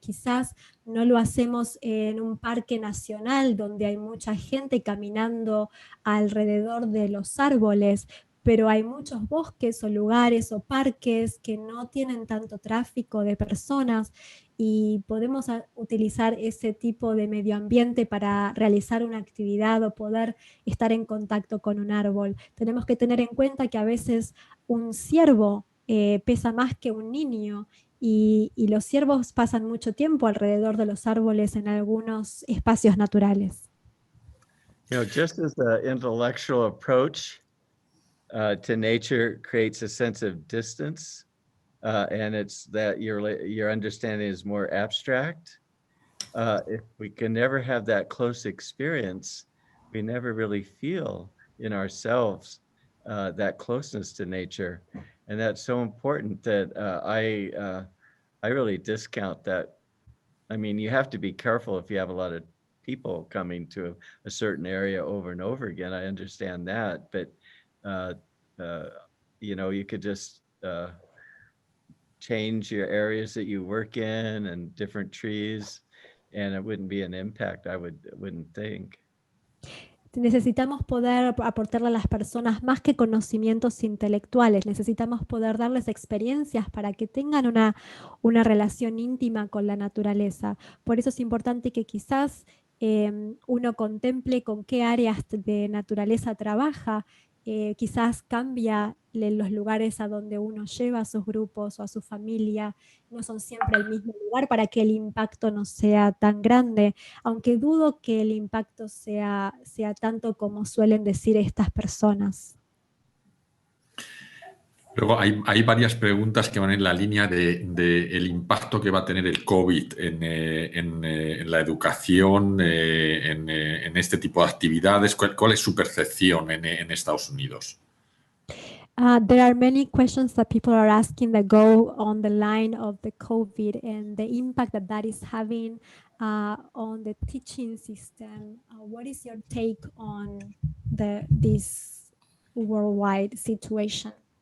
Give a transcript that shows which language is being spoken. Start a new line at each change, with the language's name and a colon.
Spanish: Quizás no lo hacemos en un parque nacional donde hay mucha gente caminando alrededor de los árboles, pero hay muchos bosques o lugares o parques que no tienen tanto tráfico de personas y podemos utilizar ese tipo de medio ambiente para realizar una actividad o poder estar en contacto con un árbol. Tenemos que tener en cuenta que a veces un ciervo pesa más que un niño y los ciervos pasan mucho tiempo alrededor de los árboles en algunos espacios naturales.
English: You know, just as the intellectual approach to nature creates a sense of distance, and it's that your understanding is more abstract. If we can never have that close experience, we never really feel in ourselves that closeness to nature, and that's so important that I really discount that. I mean, you have to be careful if you have a lot of people coming to a certain area over and over again. I understand that, but you know, you could just change your areas that you work in and different trees, and it wouldn't be an impact, I wouldn't think.
Spanish: Necesitamos poder aportarle a las personas más que conocimientos intelectuales, necesitamos poder darles experiencias para que tengan una relación íntima con la naturaleza. Por eso es importante que quizás uno contemple con qué áreas de naturaleza trabaja, quizás cambia los lugares a donde uno lleva a sus grupos o a su familia, no son siempre el mismo lugar para que el impacto no sea tan grande, aunque dudo que el impacto sea tanto como suelen decir estas personas. Luego hay varias preguntas que van en la línea de el impacto que va a tener el COVID en la educación, en este tipo de actividades. ¿Cuál es su percepción en Estados Unidos?
English: There are many questions that people are asking that go on the line of the COVID and the impact that is having on the teaching system. What is your take on this worldwide situation?